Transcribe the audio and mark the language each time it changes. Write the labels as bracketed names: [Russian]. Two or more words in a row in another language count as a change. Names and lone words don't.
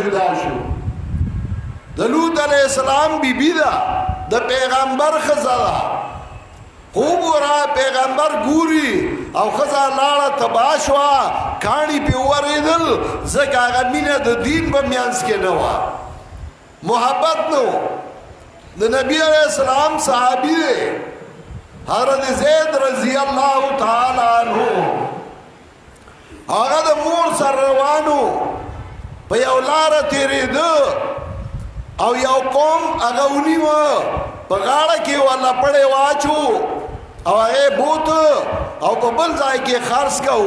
[Pashto] جدا شو د لوط [Arabic] علیه السلام [Pashto] بیبي ده د پیغمبر ښځه ده خوب ورا پیغمبر ګوري او ښځه لاړه تباه شوه کاڼي پې وورېدل ځکه هغه مینه د دین په منځ کې نه وه محبت نه د نبی [Arabic] علیہ السلام [Pashto] صحابی دے حضرت زید [Arabic] رضی اللہ تعالی عنہ [Pashto] هغه د مور سره روانو په یو لاره تېرېده او یو قوم هغه ونیوه په غاړه کې ولا پړې واچو او هغې بوت او په بل ځای کې خرڅ که او